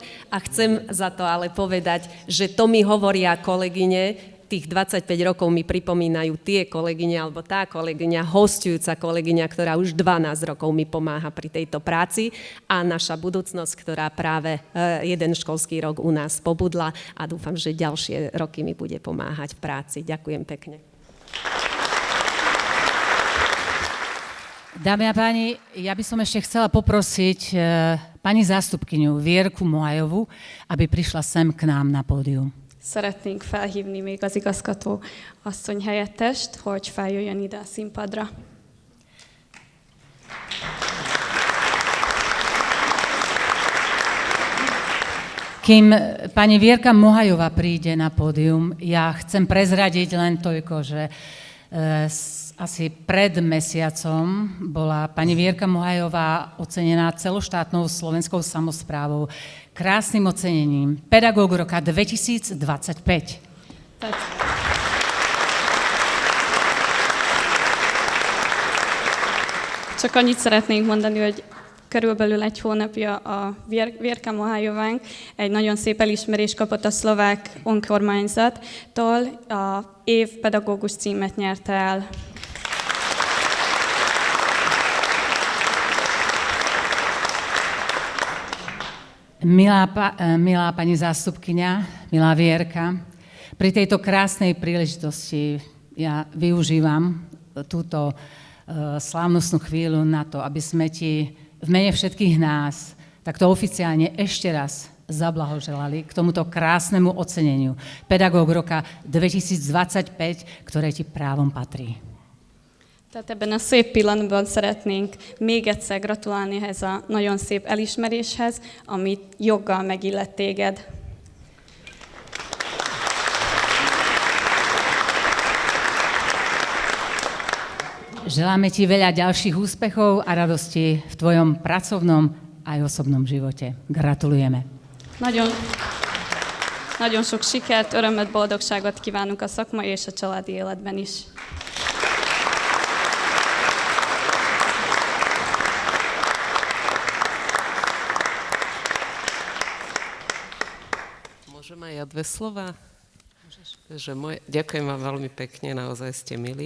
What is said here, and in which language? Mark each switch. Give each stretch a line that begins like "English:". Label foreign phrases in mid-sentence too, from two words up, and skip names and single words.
Slovak: A chcem za to ale povedať, že to mi hovoria kolegyne, tých 25 rokov mi pripomínajú tie kolegyne, alebo tá kolegyňa, hostujúca kolegyňa, ktorá už 12 rokov mi pomáha pri tejto práci a naša budúcnosť, ktorá práve jeden školský rok u nás pobudla a dúfam, že ďalšie roky mi bude pomáhať v práci. Ďakujem pekne. Dámy a páni, ja by som ešte chcela poprosiť pani zástupkyňu Vierku Mohajovu, aby prišla sem k nám na pódium.
Hungarian: Szeretnénk felhívni még az igazgató asszony helyettest, hogy feljöjjön ide a színpadra.
Slovak: Kým pani Vierka Mohajová príde na pódium, ja chcem prezradiť len toľko, že asi pred mesiacom bola pani Vierka Mohajová ocenená celoštátnou slovenskou samosprávou krásnym ocenením Pedagóg roka 2025.
Hungarian: Csak annyit szeretnénk mondani, hogy körülbelül egy hónapja a Vierka Mohajovánk egy nagyon szép elismerést kapott a szlovák önkormányzattól, a év pedagógus címet nyerte el.
Slovak: Milá pani zástupkyňa, milá Vierka, pri tejto krásnej príležitosti ja využívam túto slávnostnú chvíľu na to, aby sme ti v mene všetkých nás takto oficiálne ešte raz zablahoželali k tomuto krásnemu oceneniu Pedagóg roka 2025, ktoré ti právom patrí.
Hungarian: Tehát ebben a szép pillanatban szeretnénk még egyszer gratulálni ehhez a nagyon szép elismeréshez, amit joggal megillet téged.
Slovak: Želáme ti veľa ďalších úspechov a radosti v tvojom pracovnom aj osobnom živote. Gratulujeme.
Hungarian: Nagyon sok sikert, örömet, boldogságot kívánunk a szakmai és a családi életben is.
Slovak: Môžem aj ja dve slova? Ďakujem vám veľmi pekne, naozaj ste milí.